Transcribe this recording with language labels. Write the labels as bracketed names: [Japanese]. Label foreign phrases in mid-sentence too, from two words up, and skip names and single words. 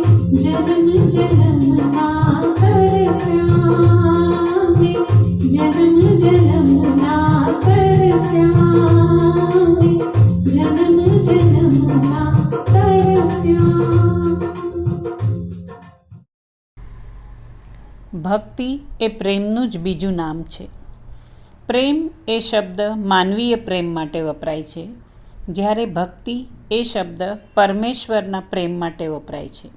[Sanskrit] जन्म जन्म ना तरस्यामि जन्म जन्म ना तरस्यामि जन्म जन्म ना तरस्यामि। [Gujarati] ભક્તિ એ પ્રેમનું જ બીજું નામ છે. પ્રેમ એ શબ્દ માનવીય પ્રેમ માટે વપરાય છે, જ્યારે ભક્તિ એ શબ્દ પરમેશ્વરના પ્રેમ માટે વપરાય છે.